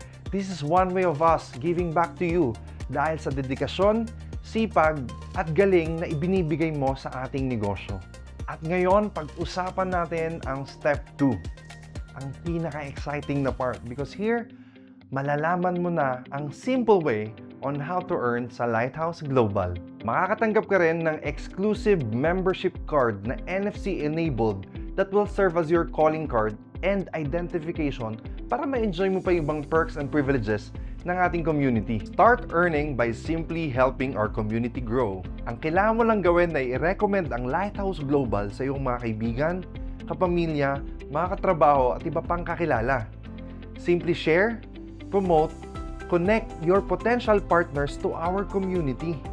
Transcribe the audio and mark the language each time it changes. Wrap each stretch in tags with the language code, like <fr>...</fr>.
<en>This is one way of us giving back to you</en> <tl>dahil sa dedikasyon, sipag at galing na ibinibigay mo sa ating negosyo. At ngayon, pag-usapan natin ang Step 2, ang pinaka-exciting na part,</tl> <en>because here,</en> <tl>malalaman mo na ang</tl> <en>simple way on how to earn</en> <tl>sa Lighthouse Global. Makakatanggap ka rin ng</tl> <en>exclusive membership card na NFC-enabled that will serve as your calling card and identification</en> <tl>para ma-enjoy mo pa yung ibang</tl> <en>perks and privileges ng ating community. Start earning by simply helping our community grow.</en> <tl>Ang kailangan mo lang gawin ay i-recommend ang Lighthouse Global sa iyong mga kaibigan, kapamilya, mga katrabaho at iba pang kakilala.</tl> <en>Simply share, promote, connect your potential partners to our community.</en>